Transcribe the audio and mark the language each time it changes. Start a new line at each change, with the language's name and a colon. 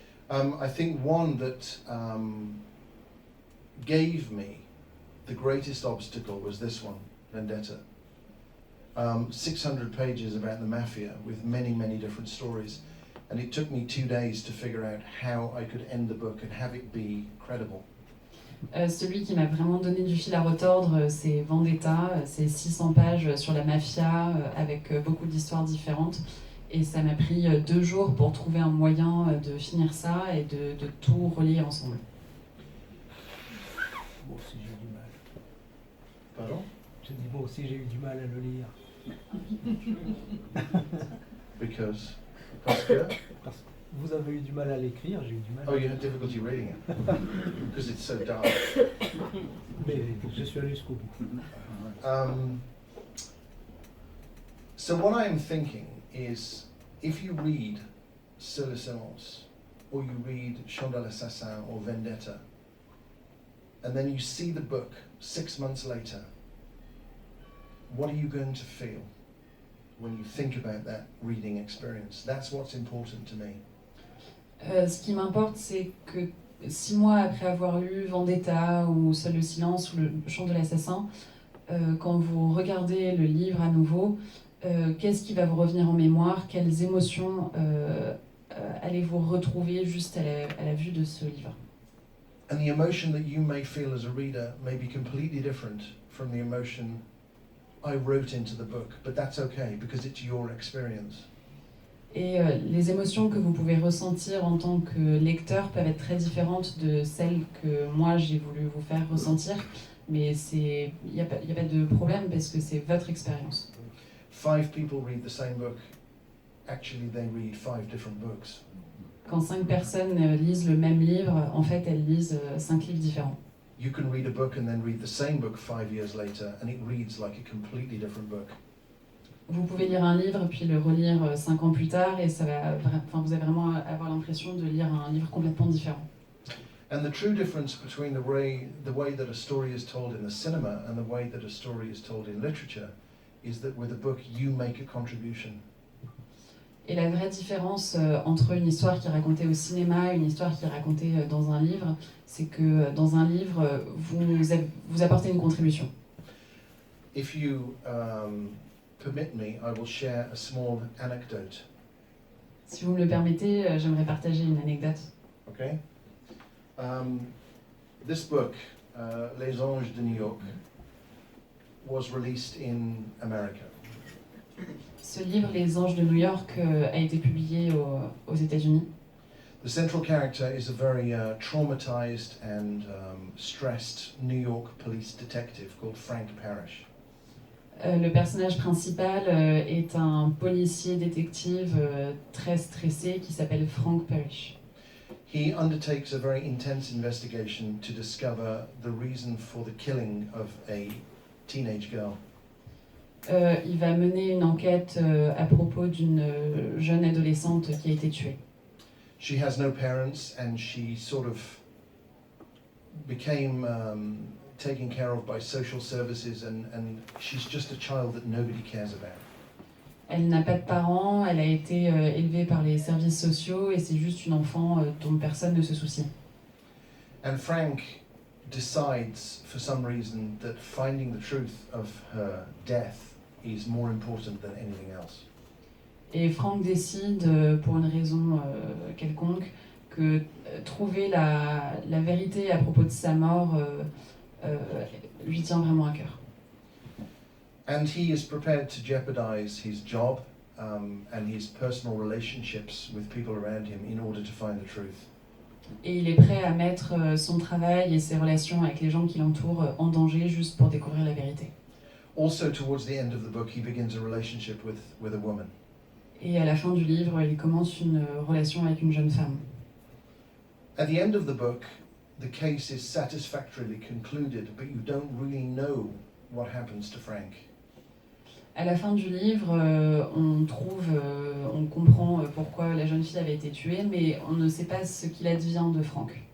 English: I think one that gave me the greatest obstacle was this one, Vendetta. 600 pages about the mafia with many, many different stories. And it took me 2 days to figure out how I could end the book and have it be credible.
French: Celui qui m'a vraiment donné du fil à retordre, c'est Vendetta, c'est 600 pages sur la mafia avec beaucoup d'histoires différentes. Et ça m'a pris 2 jours pour trouver un moyen de finir ça et de tout relier ensemble. Moi aussi j'ai eu du mal. Pardon? J'ai dit moi aussi j'ai eu du mal à le lire. Parce que? Parce que vous avez eu du mal à l'écrire, j'ai eu du mal.
English: Oh, you had difficulty reading it because it's so dark.
French: Mais je suis allé jusqu'au bout.
English: So what I'm thinking is, if you read Sur le silence, or you read Chant de l'Assassin or Vendetta, and then you see the book 6 months later, what are you going to feel when you think about that reading experience? That's what's important to me.
French: Ce qui m'importe, c'est que 6 mois après avoir lu Vendetta ou Seul le silence ou le Chant de l'assassin, quand vous regardez le livre à nouveau, qu'est-ce qui va vous revenir en mémoire? Quelles émotions allez-vous retrouver juste à la vue de ce livre?
English: And the emotion that you may feel as a reader may be completely different from the emotion I wrote into the book, but that's okay because it's your experience.
French: Et les émotions que vous pouvez ressentir en tant que lecteur peuvent être très différentes de celles que moi j'ai voulu vous faire ressentir, mais il n'y a pas de problème parce que c'est votre expérience.
English: 5 people read the same book. Actually, they read 5 different books.
French: Quand 5 personnes lisent le même livre, en fait elles lisent 5 livres différents.
English: You can read a book and then read the same book 5 years later, and it reads like a completely different book.
French: Vous pouvez lire un livre puis le relire 5 ans plus tard et vous allez vraiment avoir l'impression de lire un livre complètement différent.
English: And the true difference between the way that a story is told in the cinema and the way that a story is told in literature is that with a book you make a contribution.
French: Et la vraie différence entre une histoire qui est racontée au cinéma et une histoire qui est racontée dans un livre, c'est que dans un livre, vous apportez une contribution.
English: If you permit me, I will share a small anecdote.
French: Si vous me le permettez, j'aimerais partager une anecdote.
English: Okay? This book, Les Anges de New York, was released in America.
French: Ce livre, Les Anges de New York, a été publié aux États-Unis.
English: The central character is a very traumatized and stressed New York police detective called Frank Parrish.
French: Le personnage principal est un policier détective très stressé qui s'appelle Frank Parrish.
English: He undertakes a very intense investigation to discover the reason for the killing of a teenage girl.
French: Il va mener une enquête à propos d'une jeune adolescente qui a été tuée.
English: She has no parents and she sort of became taken care of by social services and she's just a child that nobody cares about.
French: Elle n'a pas de parents, elle a été élevée par les services sociaux et c'est juste une enfant dont personne ne se soucie.
English: And Frank decides for some reason that finding the truth of her death is more important than anything else.
French: Et Frank décide, pour une raison quelconque, que trouver la vérité à propos de sa mort lui tient vraiment à cœur.
English: And he is prepared to jeopardize his job and his personal relationships with people around him in order to find the truth.
French: Et il est prêt à mettre son travail et ses relations avec les gens qui l'entourent en danger juste pour découvrir la vérité.
English: Also, towards the end of the book, he begins a relationship with a woman.
French: Et à la fin du livre, il commence une relation avec une jeune femme.
English: At the end of the book, the case is satisfactorily concluded, but you don't really know what happens to Frank.
French: À la fin du livre, on comprend pourquoi la jeune fille avait été tuée, mais on ne sait pas ce qu'il advient de Frank.